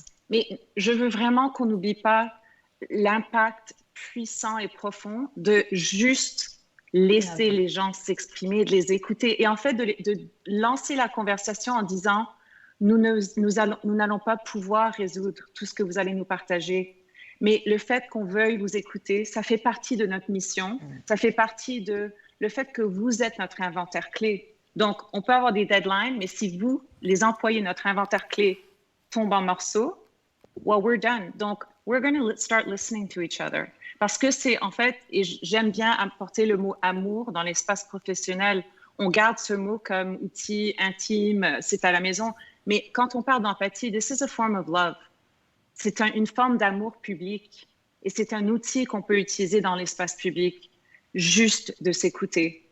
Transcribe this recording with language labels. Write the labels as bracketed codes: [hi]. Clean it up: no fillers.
[fr] Mais je veux vraiment qu'on n'oublie pas l'impact puissant et profond de juste laisser les gens s'exprimer, de les écouter et en fait de lancer la conversation en disant nous n'allons pas pouvoir résoudre tout ce que vous allez nous partager, mais le fait qu'on veuille vous écouter, ça fait partie de notre mission, ça fait partie de le fait que vous êtes notre inventaire clé. Donc, on peut avoir des deadlines, mais si vous, les employés, notre inventaire clé, tombe en morceaux, well, we're done. [en] Donc, we're going to start listening to each other. [fr] Parce que c'est en fait, et j'aime bien apporter le mot amour dans l'espace professionnel. On garde ce mot comme outil intime, c'est à la maison. Mais quand on parle d'empathie, this is a form of love. C'est une forme d'amour public. Et c'est un outil qu'on peut utiliser dans l'espace public, juste de s'écouter.